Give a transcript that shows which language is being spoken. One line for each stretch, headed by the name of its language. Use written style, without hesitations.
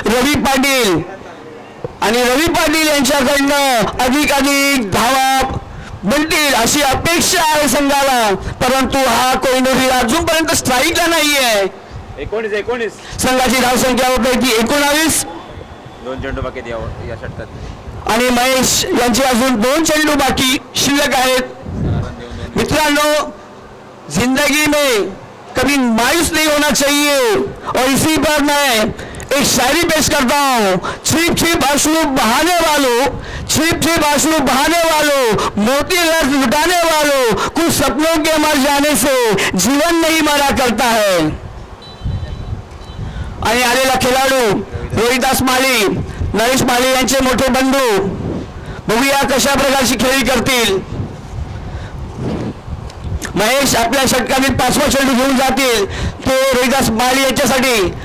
Marathi: रवी पाटील आणि रवी पाटील यांच्याकडनं अधिक धावा बनतील अशी अपेक्षा आहे संघाला, परंतु हा कोहिनूर हिरा अजूनपर्यंत स्ट्राईकला नाहीये. 19 संघाची धावसंख्या होत आहे ती 19. 2 चेंडू बाकी या षटकात आणि महेश यांचे अजून 2 चेंडू बाकी शिल्लक आहेत.
Hindi: मित्रांनो, जिंदगी में कभी मायूस नहीं होना चाहिए और इसी पर मैं एक शायरी पेश करता हूँ. छिप छिप अश्रु बहाने वालों, छिप छिप अश्रु बहाने वालों, मोती रस लुटाने वालों, कुछ सपनों के मर जाने से जीवन नहीं मरा करता है.
Marathi: आणि आलेला खेळाडू रोहिदास माळी, नरेश माळी यांचे मोठे बंधू. बघूया कशा प्रकारची खेळी करतील. महेश आपल्या षटकातील 5वा चेंडू घेऊन जातील ते रोहिदास माळी यांच्यासाठी.